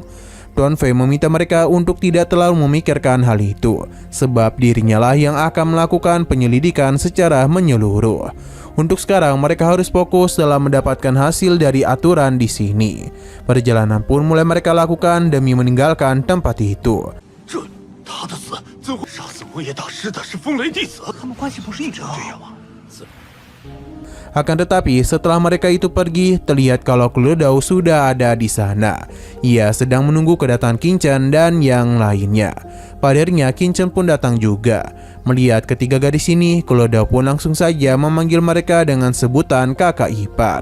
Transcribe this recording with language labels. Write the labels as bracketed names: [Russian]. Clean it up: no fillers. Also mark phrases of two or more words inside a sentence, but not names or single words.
[Indonesian] Tuan Fei meminta mereka untuk tidak terlalu memikirkan hal itu, sebab dirinya lah yang akan melakukan penyelidikan secara menyeluruh. Untuk sekarang mereka harus fokus dalam mendapatkan hasil dari aturan di sini. Perjalanan pun mulai mereka lakukan demi meninggalkan tempat itu. [Chinese] 他的死最后杀死魔业大师的是风雷弟子，他们关系不是一直这样吗？ [Indonesian] Akan tetapi setelah mereka itu pergi, terlihat kalau Cluedo sudah ada di sana. Ia sedang menunggu kedatangan Qingchen dan yang lainnya. Pada akhirnya Qingchen pun datang juga. Melihat ketiga gadis ini, Cluedo pun langsung saja memanggil mereka dengan sebutan kakak ipar.